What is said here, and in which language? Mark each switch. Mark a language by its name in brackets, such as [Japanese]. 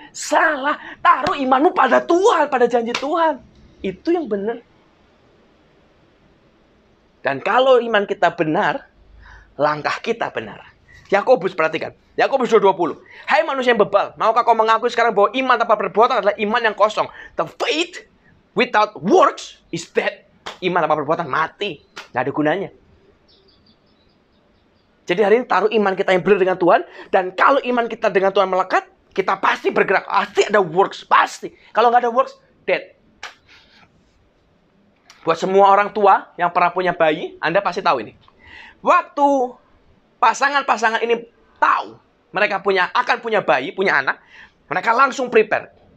[Indonesian] Salah, taruh imanmu pada Tuhan, pada janji Tuhan. Itu yang benar. Dan kalau iman kita benar, langkah kita benar. Yakobus, perhatikan. Yakobus 2:20. Hai manusia yang bebal, maukah kau mengakui sekarang bahwa iman tanpa perbuatan adalah iman yang kosong? [English] The faith without works is dead. [Indonesian] Iman tanpa perbuatan mati. Nggak ada gunanya. Jadi hari ini taruh iman kita yang benar dengan Tuhan. Dan kalau iman kita dengan Tuhan melekat, kita pasti bergerak. Pasti ada works. Pasti. Kalau nggak ada works, dead. Buat semua orang tua yang pernah punya bayi, Anda pasti tahu ini. Waktu pasangan-pasangan ini tahu mereka akan punya bayi, punya anak, mereka langsung prepare.